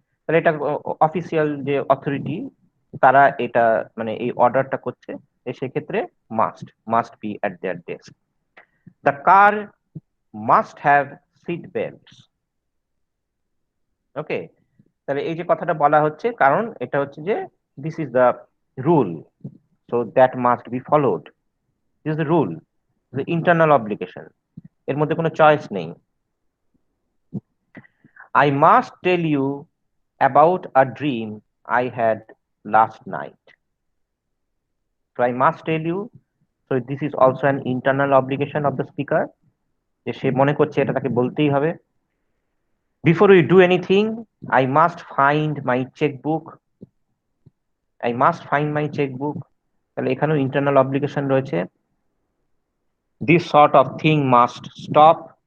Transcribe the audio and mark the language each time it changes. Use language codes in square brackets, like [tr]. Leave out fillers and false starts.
[bn] তাহলে এটা অফিসিয়াল যে অথরিটি তারা এটা মানে এই অর্ডারটা করছে, সেক্ষেত্রে must [en] Must be at their desk. The car must have seat belts. [bn] ওকে, তাহলে এই যে কথাটা বলা হচ্ছে, কারণ এটা হচ্ছে যে [en] this is the rule, so that must be followed. This is the rule, the internal obligation, [bn] এর মধ্যে কোনো চয়েস নেই। [en] I must tell you about a dream I had last night. So I must tell you, so this is also an internal obligation of the speaker, [bn] যে সে মনে করছে এটা তাকে বলতেই হবে। [en] Before we do anything, I must find my checkbook. I must find my checkbook. [bn] তাহলে এখানেও internal obligation রয়েছে। [en] This sort of thing must stop.